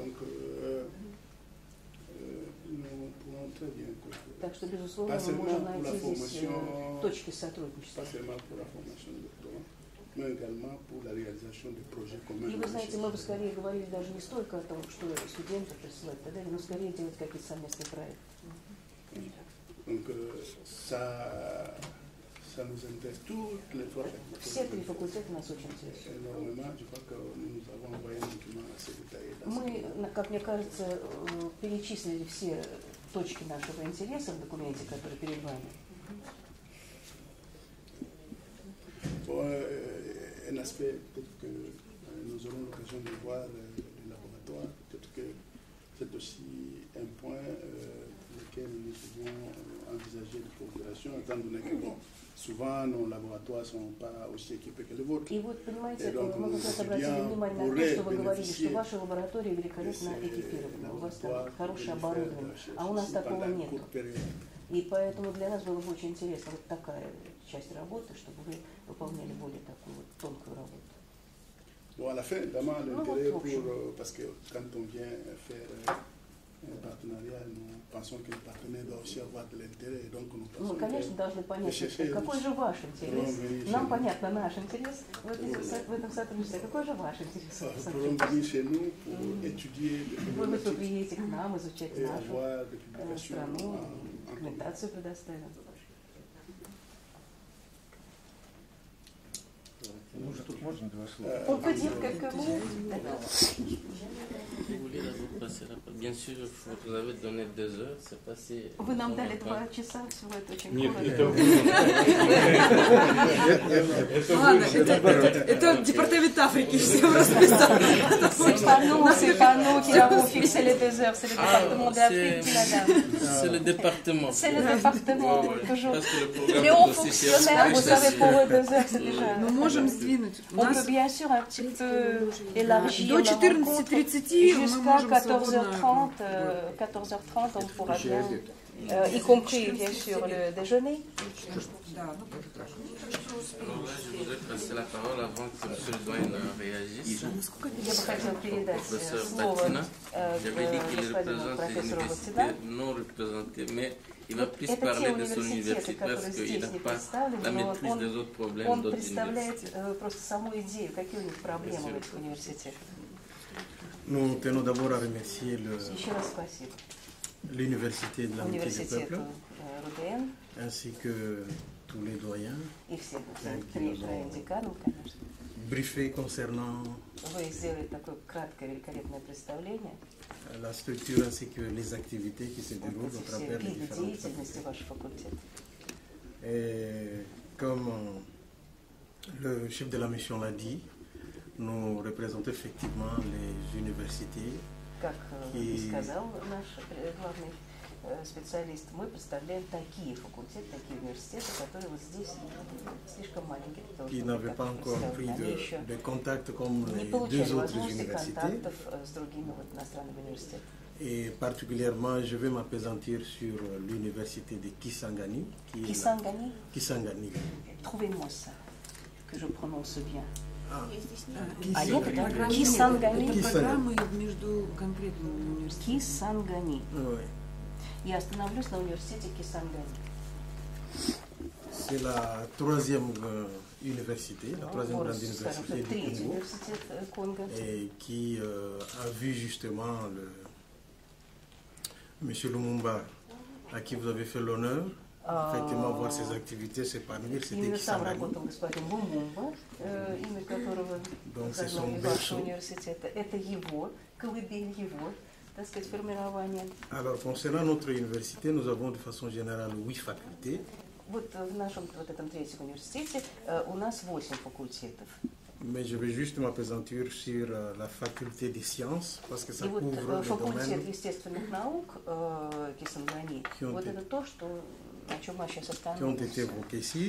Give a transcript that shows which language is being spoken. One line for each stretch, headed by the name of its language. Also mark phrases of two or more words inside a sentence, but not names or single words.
French: Donc, nous pourrons très bien.
Russian: Так что, безусловно, мы можем найти здесь точки сотрудничества. И вы знаете, мы бы скорее говорили даже не столько о том, что студенты присылают, но скорее делать какие-то совместные проекты.
French: Donc, ça nous intéresse toutes les trois facultés.
Russian: Все три факультета нас очень интересуют.
French: Énormément, je crois que nous avons envoyé un document assez détaillé.
Russian: Мы, как мне кажется, перечислили все точки нашего интереса в документе, который перед вами.
French: Bon, un aspect peut-être que nous aurons l'occasion de voir les laboratoires, peut-être que c'est aussi un point pour lequel nous pouvons envisager des coopérations, étant donné que bon, souvent nos laboratoires ne sont pas aussi équipés que les vôtres.
Russian: И вот, понимаете, мы как раз обратили внимание на то, что вы говорили, что ваши лаборатории великолепно экипированы, у вас там хорошее оборудование, а у нас такого нет. И поэтому для нас было бы очень интересно вот такая часть работы, чтобы вы выполняли более такую вот тонкую работу.
French: Bon, à la fin, vraiment, l'intérêt parce que quand on vient faire un partenariat, nous pensons que le partenaire doit aussi avoir de l'intérêt. Donc, nous pensons
Russian: конечно, должны понять, какой же ваш интерес. Нам понятно наш интерес в этом сотрудничестве. Какой же ваш интерес? Вы приедете к нам, изучать нашу страну, документацию предоставим. Может, тут можно два слова?
French: On peut dire quelques mots. Vous voulez la vous passer la Bien sûr, vous avez donné 2 heures, c'est passé.
Russian: Вы нам дали 2 часа, всего это очень Нет, Ладно, это департамент Африки, все расписали.
French: C'est pas nous qui avons fixé les 2 heures, c'est le département d'Afrique qui l'a donné. C'est le département. C'est le département, toujours. Les hauts fonctionnaires, vous savez, pour eux 2 heures, c'est déjà...
Russian: Мы можем сдвинуть.
French: On peut bien sûr un petit peu élargir
Russian: до 14:30
French: jusqu'à 14h30. 14h30, on pourra bien, y compris bien sûr le déjeuner. Alors là, je voudrais passer la parole avant que M. le doyen réagisse. Professeur Batina, j'avais dit qu'il représente les universités non représentées, mais il va plus parler de son université parce qu'il n'a pas la maîtrise des autres problèmes
Russian: Он
French: d'autres
Russian: представляет
French: universités.
Russian: просто саму идею, какие у них проблемы в этих университетах.
French: Nous tenons d'abord à remercier
Russian: Еще раз спасибо.
French: l'Université de l'Amitié des
Russian: Университету
French: Peuples,
Russian: РУДН
French: ainsi que tous les doyens
Russian: и все троим деканам, конечно.
French: briefés concernant
Russian: Вы сделали такое краткое, великолепное представление.
French: la structure ainsi que les activités qui se déroulent au travers des différentes
Russian: деятельности вашего факультета.
French: Et comme le chef de la mission l'a dit, nous représentons effectivement les universités
Russian: Как сказал наш главный специалист, мы представляем такие факультеты, такие университеты, которые вот здесь слишком маленькие.
French: qui n'avaient pas encore pris de contact comme
Russian: не
French: les
Russian: получали
French: 2 autres
Russian: возможности
French: universités.
Russian: контактов с другими вот иностранными университетами.
French: Et particulièrement, je vais m'appesantir sur l'université de Kisangani. Qui est Kisangani? Kisangani. Trouvez-moi ça, que je prononce bien.
Russian: Кисангани. Кисангани. Это программы между конкретными университетами. Кисангани. Я остановлюсь на университете Кисангани.
French: C'est la 3e université, la 3e grande université du Congo, et qui a vu justement M. Lumumba, à qui vous avez fait l'honneur. Effectivement, voir ses activités s'épanouir, c'était Kisangani. Donc c'est son berceau. Alors, concernant notre université, nous avons de façon générale 8 facultés. Вот в нашем вот этом 3-м университете у нас 8 факультетов. Mais je vais juste m'appesantir sur la faculté des sciences, parce que ça
Russian: вот
French: couvre le
Russian: факультет
French: domaine
Russian: естественных наук Кисангани, вот это то, что
French: qui ont été évoqués ici.